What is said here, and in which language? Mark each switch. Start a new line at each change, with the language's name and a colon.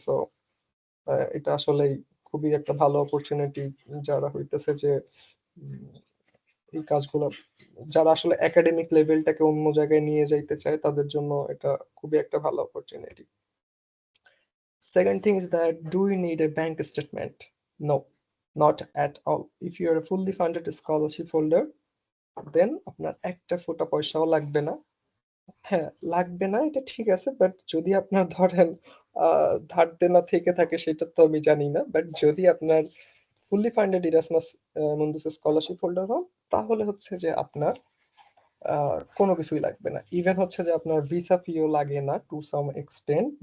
Bangla: So এটা আসলেই খুবই একটা ভালো অপরচুনিটি যারা হইতেছে যে উম, এই কাজগুলো, যারা আসলে একাডেমিক লেভেলটাকে অন্য জায়গায় নিয়ে যাইতে চায় তাদের জন্য এটা খুবই একটা ভালো opportunity.
English: Second thing is that, do you need a bank statement? No, not at all. If you are a fully funded scholarship holder, then
Bangla: আপনার একটা ফোঁটা পয়সাও লাগবে না। হ্যাঁ, লাগবে না এটা ঠিক আছে, বাট যদি আপনার ধরেন ধার দেনা থেকে থাকে সেটা তো আমি জানি না, বাট যদি আপনার fully funded Erasmus Mundus scholarship holder হন, তাহলে হচ্ছে যে আপনার কোনো কিছুই লাগবে না। ইভেন হচ্ছে যে আপনার ভিসা ফিও লাগে না টু সাম এক্সটেন্ট।